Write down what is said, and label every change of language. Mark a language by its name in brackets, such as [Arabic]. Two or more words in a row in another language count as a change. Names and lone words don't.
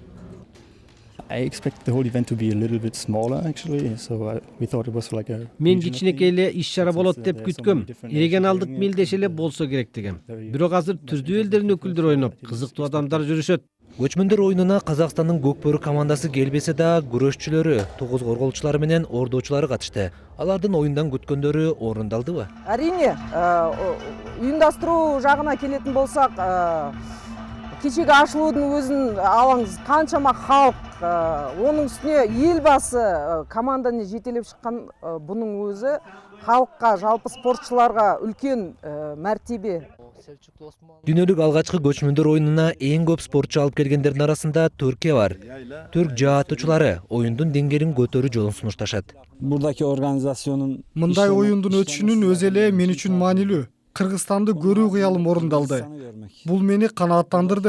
[Kyrgyz] Мен кичинекей эле иш-чара болот деп күткөм. Эреген алдык мелдеш эле болсо керек дегем. Бирок азыр түрдүү элдердин өкүлдөрү ойноп, кызыктуу адамдар жүрүшөт. Көчмөндөр оюнуна Казакстандын Көкбөрү командасы келбесе да, күрөшчүлөрү, 9 корголчулары менен ордоочулары катышты. Алардын оюндан күткөндөрү орундалдыбы? [Kazakh] Әрине, ұйымдастыру жағына келетін болсақ, кешегі ашылудың өзін алаңыз қаншама халық, оның үстіне елбасы команданы жетелеп шыққан бұның өзі халыққа, жалпы спортшыларға үлкен мәртебе. [Kyrgyz] Дүйнөлүк алгачкы көчмөндөр оюнуна эң көп спортчу алып келгендердин арасында Түркия бар. Түрк жаатчылары оюндун деңгээлин көтөрүү жолун сунушташат. Мындай оюндун өтүшүнүн өзү эле мен үчүн маанилүү. Кыргызстанды көрүү кыялым орундалды. Бул мени канааттандырды.